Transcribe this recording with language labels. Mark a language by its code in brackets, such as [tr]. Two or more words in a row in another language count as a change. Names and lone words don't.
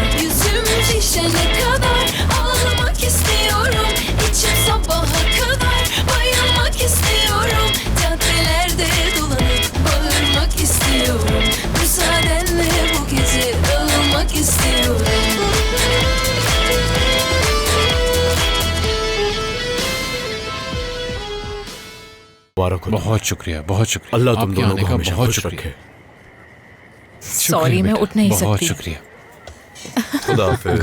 [tr] Yüzüm şişene kadar ağlamak istiyorum. İçim sabaha kadar bayılmak istiyorum. Caddelerde dolanıp bağırmak istiyorum. Müsaadenle bu gece dağılmak istiyorum. [hi] बहुत शुक्रिया, बहुत शुक्रिया। अल्लाह तुम आपके दोनों आने को का हमेशा बहुत खुश शुक्रिया। रखे। सॉरी, मैं बेटा, उठ नहीं बहुत सकती। शुक्रिया। खुदा हाफिज।